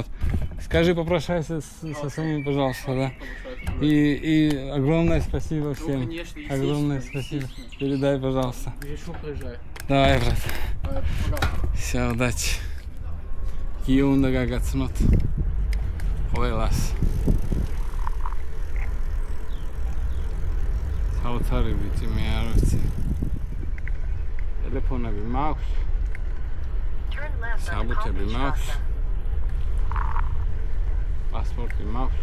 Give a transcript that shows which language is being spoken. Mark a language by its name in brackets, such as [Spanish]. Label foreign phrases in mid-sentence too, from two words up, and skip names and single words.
[Russian] Скажи, попрощайся со своими, пожалуйста, да. И огромное спасибо всем. конечно, Огромное естественно, спасибо. естественно. Передай, пожалуйста. Я еще проезжаю. Давай, брат. Давай, пока. Все, удачи. Киунда гагацнот. Ойлас. [Georgian] საოცარი ბიჭი მე არ ვიცი. ტელეფონები მაქვს. საბუთები მაქვს. პასპორტი მაქვს.